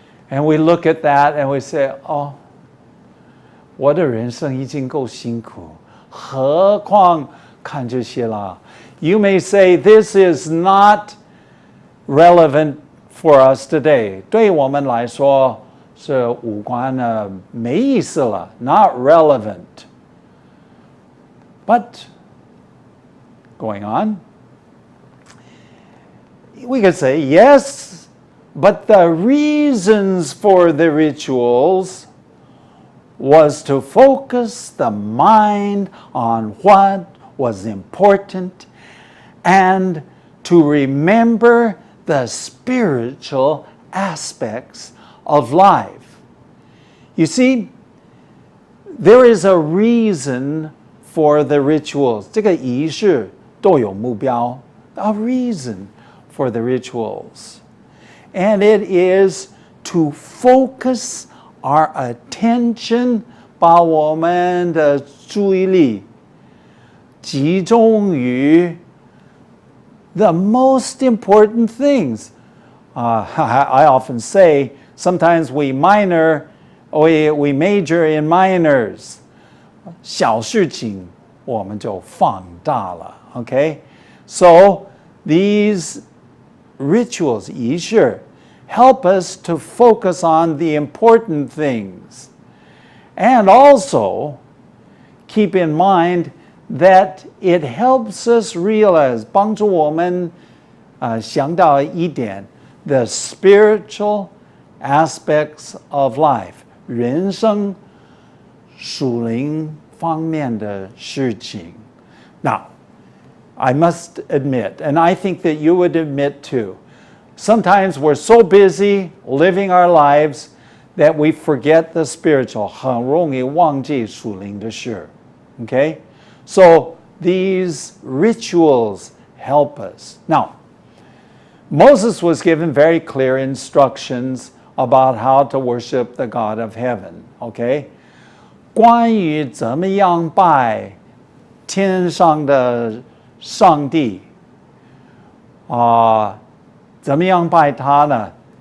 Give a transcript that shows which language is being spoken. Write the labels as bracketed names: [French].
[English] And we look at that and we say, oh, [Chinese] 我的人生已经够辛苦，何况看这些啦? [English] You may say this is not relevant for us today. [Chinese] 对我们来说是无关的，没意思了, [English] not relevant. But going on, we could say yes, but the reasons for the rituals was to focus the mind on what was important and to remember the spiritual aspects of life. You see, there is a reason for the rituals. [Chinese] 这个仪式都有目标, [English] a reason for the rituals. And it is to focus our attention, [Chinese] 把我们的注意力集中于 [English] the most important things. I often say, sometimes we major in minors. [Chinese] 小事情我们就放大了, okay? [English] So these rituals, 仪式, help us to focus on the important things. And also, keep in mind that it helps us realize, [Chinese] 帮助我们想到一点, [English] the spiritual aspects of life, [Chinese] 人生属灵方面的事情. [English] Now, I must admit, and I think that you would admit too, sometimes we're so busy living our lives that we forget the spiritual. [Chinese] 很容易忘记属灵的事.Okay? [English] So these rituals help us. Now, Moses was given very clear instructions about how to worship the God of heaven. Okay? [Chinese] 关于怎么样拜天上的上帝, 怎么样拜他呢?